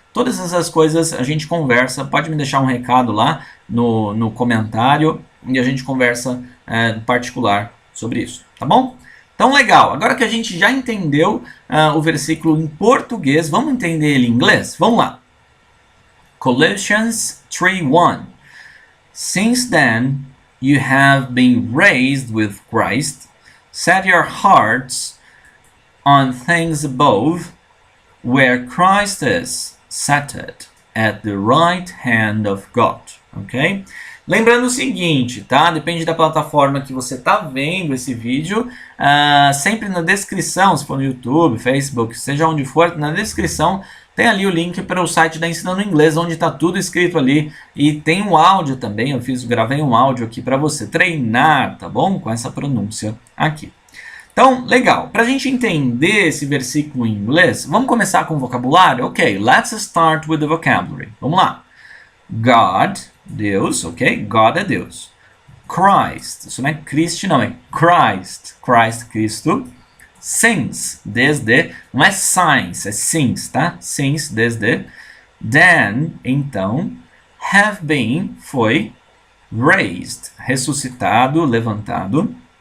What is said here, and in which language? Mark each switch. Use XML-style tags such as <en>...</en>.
<pt>Todas essas coisas a gente conversa. Pode me deixar um recado lá no comentário e a gente conversa em particular sobre isso, tá bom? Então, legal. Agora que a gente já entendeu o versículo em português, vamos entender ele em inglês? Vamos lá. Colossians 3:1.</pt> <en>Since then, you have been raised with Christ. Set your hearts on things above, where Christ is, seated at the right hand of God. Ok?</en> <pt>Lembrando o seguinte, tá? Depende da plataforma que você está vendo esse vídeo. Sempre na descrição, se for no YouTube, Facebook, seja onde for, na descrição tem ali o link para o site da Ensinando Inglês, onde está tudo escrito ali. E tem um áudio também, gravei um áudio aqui para você treinar, tá bom? Com essa pronúncia aqui. Então, legal. Para a gente entender esse versículo em inglês, vamos começar com o vocabulário?</pt> <en>Ok, let's start with the vocabulary.</en> <pt>Vamos lá. God, Deus, ok? God é Deus. Christ, isso não é Christ não, é Christ. Christ, Cristo. Since, desde, não é since, é since, tá? Since, desde. Then, então. Have been, foi. Raised, ressuscitado, levantado.</pt>